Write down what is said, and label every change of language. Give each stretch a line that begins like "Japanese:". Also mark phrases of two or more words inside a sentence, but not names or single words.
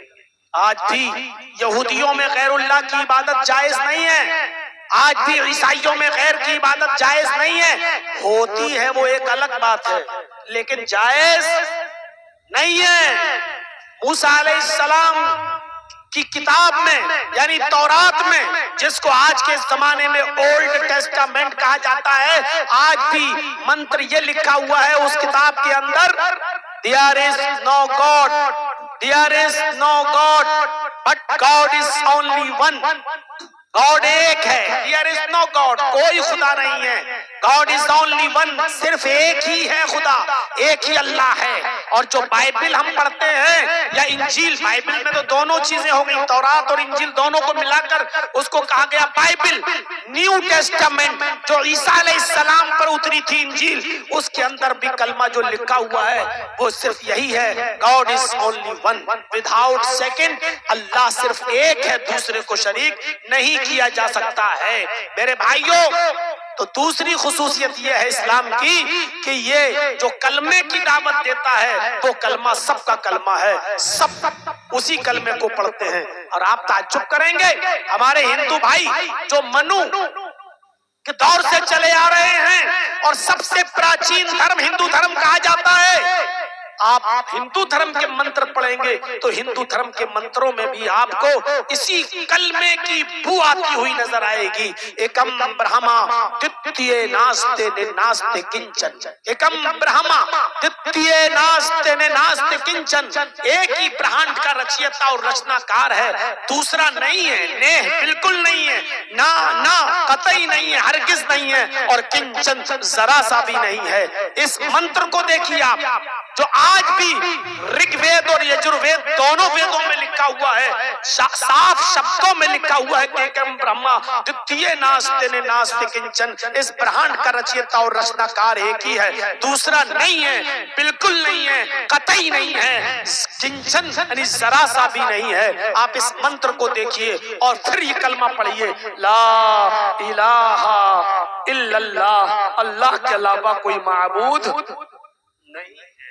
Urdu: آج بھی یہودیوں میں غیر اللہ کی عبادت جائز نہیں ہے، آج بھی عیسائیوں میں غیر کی عبادت جائز نہیں ہے، ہوتی ہے وہ ایک الگ بات ہے لیکن جائز نہیں ہے۔ موسیٰ علیہ السلام کی کتاب میں یعنی تورات میں، جس کو آج کے زمانے میں اولڈ ٹیسٹامنٹ کہا جاتا ہے، آج بھی منتر یہ لکھا ہوا ہے اس کتاب کے اندر،
English: there is no God, there is no God, but God is only one.
Urdu: God ایک ہے،
English: there is no God،
Urdu: کوئی خدا نہیں ہے،
English: God is only one،
Urdu: صرف ایک ہی ہے خدا، ایک ہی اللہ ہے۔ اور جو بائبل ہم پڑھتے ہیں یا انجیل، بائبل میں تو دونوں چیزیں ہو گئی، تورات اور انجیل دونوں کو ملا کر اس کو کہا گیا بائبل۔ نیو ٹیسٹامنٹ جو عیسیٰ علیہ السلام پر اتری تھی انجیل، اس کے اندر بھی کلمہ جو لکھا ہوا ہے وہ صرف یہی ہے،
English: God is only one without second،
Urdu: اللہ صرف ایک ہے، دوسرے کو شریک نہیں کیا جا سکتا ہے۔ میرے بھائیوں، تو دوسری خصوصیت یہ ہے اسلام کی کہ یہ جو کلمے کی دعوت دیتا ہے وہ کلمہ سب کا کلمہ ہے، سب اسی کلمے کو پڑھتے ہیں۔ اور آپ تعجب کریں گے، ہمارے ہندو بھائی جو منو کے دور سے چلے آ رہے ہیں اور سب سے پراچین دھرم ہندو دھرم کہا جاتا ہے، آپ ہندو دھرم کے منتر پڑھیں گے تو ہندو دھرم کے منتروں میں بھی آپ کو اسی کلمے کی بو آتی ہوئی نظر آئے گی۔
Sanskrit: एकम् ब्रह्म द्वितीयं नास्ति नास्ति किञ्चन, एकम् ब्रह्म द्वितीयं नास्ति नास्ति किञ्चन,
Urdu: ایک ہی برہانڈ کا رچیتا اور رچنا کار ہے، دوسرا نہیں ہے، نیہ بالکل نہیں ہے، نا قطعی نہیں ہے، ہرگز نہیں ہے، اور کنچن ذرا سا بھی نہیں ہے۔ اس منتر کو دیکھیے آپ، جو آج بھی رگ وید اور یجروید دونوں ویدوں میں لکھا ہوا ہے، صاف شبدوں میں لکھا ہوا ہے کہ
Sanskrit: एकम् ब्रह्म द्वितीयं नास्ति नास्ति किञ्चन,
Urdu: اس برہانڈ کا رچیتا اور رچنا کار ایک ہی ہے، دوسرا نہیں ہے، بالکل نہیں ہے، قطعی نہیں ہے، کنچن یعنی ذرا سا بھی نہیں ہے۔ آپ اس منتر کو دیکھیے اور پھر یہ کلمہ پڑھیے،
Arabic: لا الہ الا اللہ،
Urdu: اللہ کے علاوہ کوئی معبود نہیں ہے۔